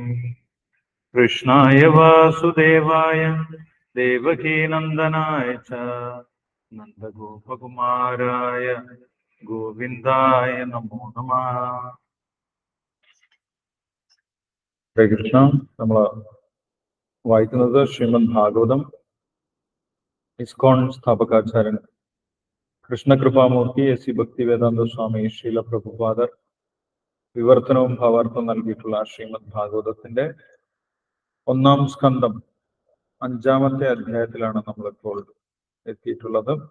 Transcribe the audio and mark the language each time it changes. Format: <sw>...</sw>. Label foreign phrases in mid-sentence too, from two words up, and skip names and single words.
<sa>कृष्णाय वासुदेवाय देवकीनन्दनाय च नन्दगोपकुमाराय गोविन्दाय नमो नमः। ഹരേ കൃഷ്ണ.</sa> <ml>നമ്മൾ വായിക്കുന്നത് ശ്രീമദ് ഭാഗവതം. ഇസ്കോൺ സ്ഥാപകാചാര്യൻ കൃഷ്ണകൃപാമൂർത്തി എസ് സി ഭക്തിവേദാന്ത സ്വാമി ശ്രീല പ്രഭുപാദർ വിവർത്തനവും ഭാവാർത്ഥവും നൽകിയിട്ടുള്ള ശ്രീമദ് ഭാഗവതത്തിന്റെ 1-ാം സ്കന്ധം 5-ാമത്തെ അധ്യായത്തിലാണ് നമ്മളിപ്പോൾ എത്തിയിട്ടുള്ളത്.</ml>